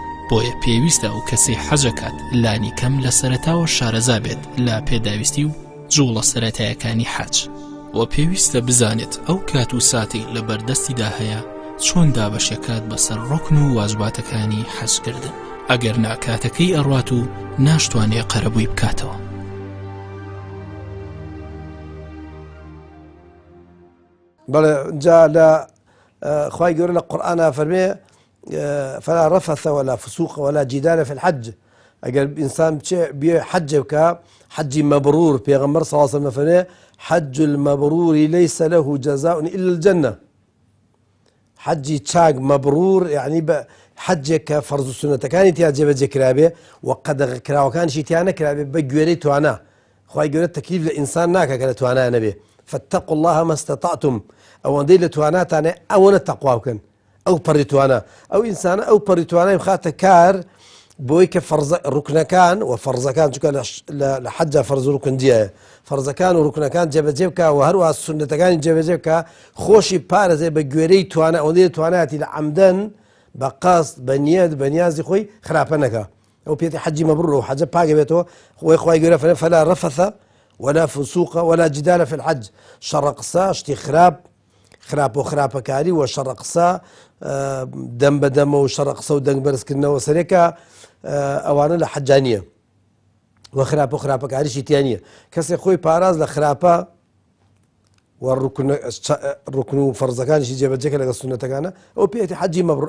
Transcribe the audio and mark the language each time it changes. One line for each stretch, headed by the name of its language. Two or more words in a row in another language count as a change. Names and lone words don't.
Central Kurdish: بۆیە پێویستە و کەسی حەجەکات لانی کەم لە سەرەتاوە شارەزا بێت لە پێداویستی و جوڵە سەرەتایەکانی حەج و پێویستە بزانێت ئەو کات و ساتی لە بەردەستیدا هەیە چۆن دابەشەکات بەسەر ڕوکن و واجباتەکانی حەجکردن ئەگەر ناکاتەکەی ئەڕوات و ناشتوانێ قەرەبووی بکاتەوە. بەڵێ جا لە خوای گەورە لە قورئانە فەرمێ
Arabic: فلا رفث ولا فسوق ولا جدال في الحج.
Central Kurdish: ئەگەر ئینسان بێ حەجێ بکە حەجی مەبرور پێغەمبەر
Arabic: صلی الله عليه وسلم
Central Kurdish: فەرمێ
Arabic: حج المبرور ليس له جزاء إلا الجنة.
Central Kurdish: حجي چاک مەبرور یعنی بە حەجێک کە فەرز و سونەتەکانی تیا جێبەجێ کرابێ و قەدەغە کراوەکانیشی تیا نەکرابێ بە گوێرەی توانە. خوای گەورە تەکلیف لە ئینسان ناکە کە لە توانایە نەبێ.
Arabic: فاتقوا الله ما استطعتم.
Central Kurdish: ئەوەندەی لە تواناتانێ ئەوەنە تەقوا بکەن ئەو پەڕی توانە ئەو ئینسانە ئەو پەڕی توانای بخاتە کار بۆی کە ڕوکنەکان و فەرزەکان چونکە لە حەجە فەرز و ڕوکن جیایە فەرزەکان و ڕوکنەکان جێبەجێ بکە و هەروە سونەتەکانی جێبەجێ بکە خۆشی پارێزێ بە گوێرەی توانە ئەوەندەی توانایەتی لە عەمدەن بە قەست بە نیەت بە نیازی خۆی خراپە نەکە. ئەو پێێتی حەجی مەبرور و حەجە پاکە بێتەوە. خوای گەورە فەرمێ
Arabic: فلا رفث ولا فسوق ولا جدال في الحج.
Central Kurdish: شەڕە قسە شتی خراپ و خراپەکاری و شەڕە قسە دەم بەدەمە و شەڕە قسە و دەنگ بەرزکردنەوە سەرێکە ئەوانە لە حەجانیە و خراپ و خراپەکاریشی تیانە. کەسێک خۆی پاراز لە خراپە و ڕوکن و فەرزەکانیشی جێبەجێکە لەگە سونەتەکانە ئەو پێێتی حەجی مەبرور.